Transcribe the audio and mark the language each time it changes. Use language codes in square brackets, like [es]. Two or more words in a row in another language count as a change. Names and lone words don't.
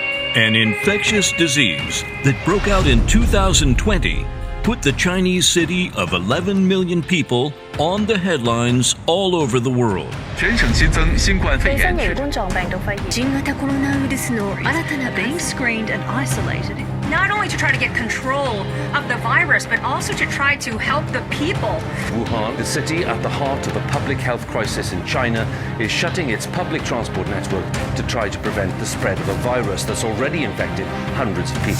[en] An infectious disease that broke out in 2020 put the Chinese city of 11 million people on the headlines all over the world. [zh] 全省新增新冠肺炎確診。 [ja] 新型コロナウイルスの新たな [en] being screened and isolated. Not only to try to get control of the virus, but also to try to help the people. Wuhan, the city at the heart of a public health crisis in China, is shutting its public transport network to try to prevent the spread of a virus that's already infected hundreds of people.